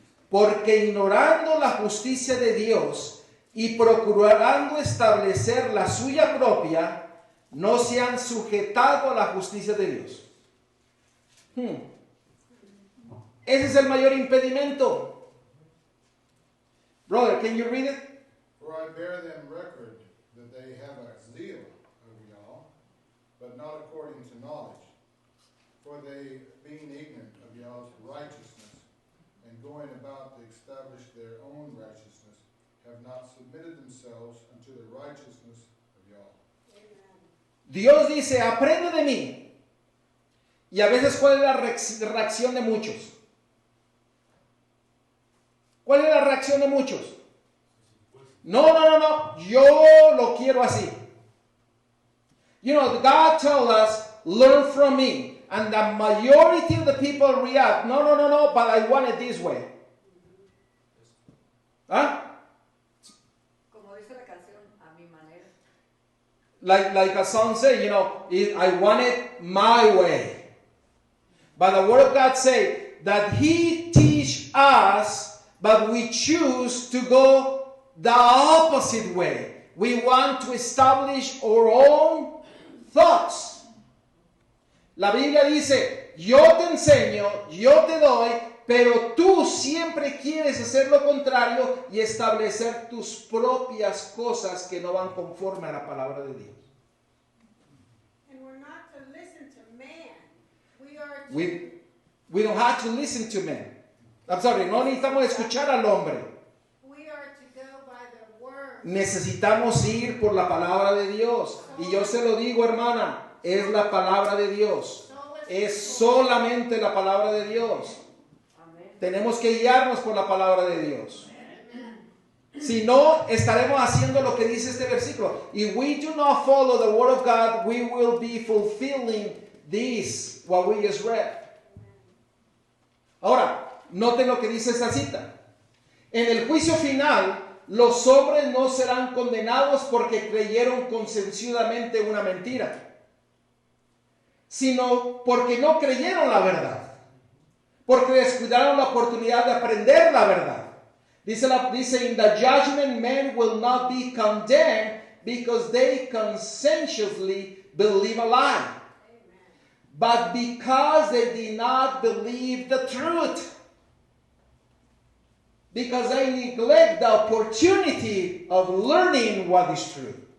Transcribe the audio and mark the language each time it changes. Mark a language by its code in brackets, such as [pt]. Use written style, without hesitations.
[es] Porque ignorando la justicia de Dios y procurando establecer la suya propia, no se han sujetado a la justicia de Dios. Ese es el mayor impedimento. [en] Brother, can you read it? For I bear them record that they have a zeal of y'all, but not according to knowledge. For they, being ignorant of y'all's righteousness, and going about to establish their own righteousness, have not submitted themselves unto the righteousness of y'all. [es] Dios dice, aprende de mí. Y a veces, ¿cuál es la reacción de muchos? ¿Cuál es la reacción de muchos? No, yo lo quiero así. [en] You know, God tells us, learn from me. And the majority of the people react, no, but I want it this way. [es] ¿Ah? Como dice la canción, a mi manera. [en] Like a song say, you know, I want it my way. But the Word of God say that He teach us, but we choose to go the opposite way. We want to establish our own thoughts. [es] La Biblia dice, yo te enseño, yo te doy, pero tú siempre quieres hacer lo contrario y establecer tus propias cosas que no van conforme a la palabra de Dios. [en] And we're not to listen to man. We are to We don't have to listen to men. I'm sorry, [es] no necesitamos escuchar al hombre. [en] we are to go by the word. [es] Necesitamos ir por la palabra de Dios. Y yo se lo digo, hermana, es la palabra de Dios. Es solamente la palabra de Dios. Tenemos que guiarnos por la palabra de Dios. Si no, estaremos haciendo lo que dice este versículo. [en] If we do not follow the word of God, we will be fulfilling this, what we just read. [es] Ahora, noten lo que dice esta cita. En el juicio final, los hombres no serán condenados porque creyeron conscienzudamente una mentira, sino porque no creyeron la verdad, porque descuidaron la oportunidad de aprender la verdad. [en] Dice, in the judgment, men will not be condemned because they conscientiously believe a lie, but because they did not believe the truth. Because they neglect the opportunity of learning what is true.